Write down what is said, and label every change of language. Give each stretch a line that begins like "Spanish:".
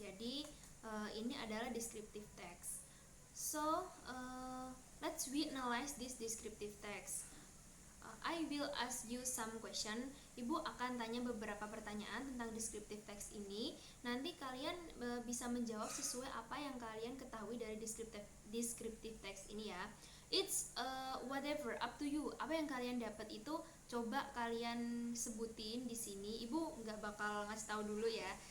Indonesian: Jadi ini adalah descriptive text.
English: So, let's we analyze this descriptive text. I will ask you some question.
Indonesian: Ibu akan tanya beberapa pertanyaan tentang descriptive text ini. Nanti kalian bisa menjawab sesuai apa yang kalian ketahui dari descriptive text ini ya.
English: It's whatever, up to you.
Indonesian: Apa yang kalian dapat itu coba kalian sebutin di sini. Ibu nggak bakal ngasih tahu dulu ya.